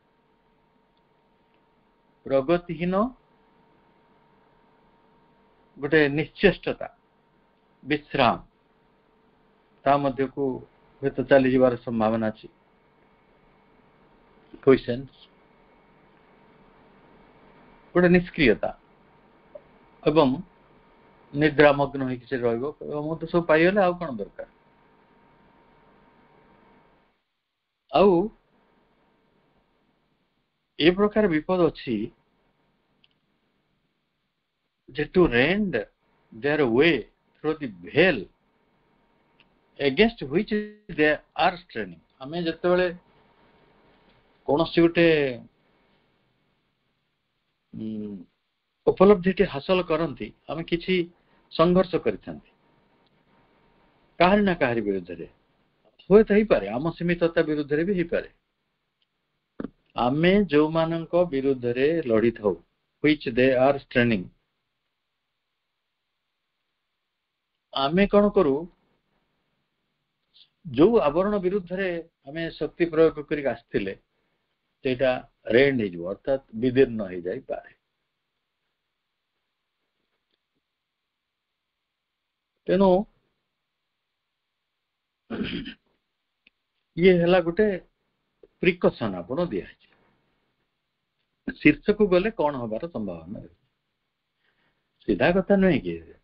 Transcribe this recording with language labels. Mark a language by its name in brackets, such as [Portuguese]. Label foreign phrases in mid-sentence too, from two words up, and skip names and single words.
[Odia] ଗୋଟେ ନିଶ୍ଚେଷ୍ଟତା ବିଶ୍ରାମ ତା ମଧ୍ୟକୁ ହୁଏତ ଚାଲିଯିବାର ସମ୍ଭାବନା ଅଛି କ୍ୱେଶ୍ଚନ୍ସ ଗୋଟେ ନିଷ୍କ୍ରିୟତା ଏବଂ ନିଦ୍ରାମଗ୍ନ ହେଇକି ସେ ରହିବ ମୁଁ ତ ସବୁ ପାଇଗଲେ ଆଉ କଣ ଦରକାର ଆଉ ଏ ପ୍ରକାର ବିପଦ ଅଛି ଯେ [English] to rend their way through the veil against which they are straining [Odia] ଆମେ ଯେତେବେଳେ କୌଣସି ଗୋଟେ ଉପଲବ୍ଧିଟି ହାସଲ କରନ୍ତି ଆମେ କିଛି ସଂଘର୍ଷ କରିଥାନ୍ତି କାହାରି ନା କାହାରି ବିରୁଦ୍ଧରେ ହୁଏତ ହେଇପାରେ ଆମ ସୀମିତତା ବିରୁଦ୍ଧରେ ବି ହେଇପାରେ ଆମେ ଯୋଉମାନଙ୍କ ବିରୁଦ୍ଧରେ ଲଢିଥାଉ [English] which they are straining [Odia] ଆମେ କଣ କରୁ ଯୋଉ ଆବରଣ ବିରୁଦ୍ଧରେ ଆମେ ଶକ୍ତି ପ୍ରୟୋଗ କରିକି ଆସିଥିଲେ ସେଇଟା ରେଣ୍ଡ ହେଇଯିବ ଅର୍ଥାତ ବିଦୀର୍ଣ୍ଣ ହେଇଯାଇପାରେ ତେଣୁ ଇଏ ହେଲା ଗୋଟେ ପ୍ରିକସନ ଆପଣ ଦିଆହେଇଛି ଶୀର୍ଷକୁ ଗଲେ କଣ ହବାର ସମ୍ଭାବନା ଅଛି ସିଧା କଥା ନୁହେଁ କି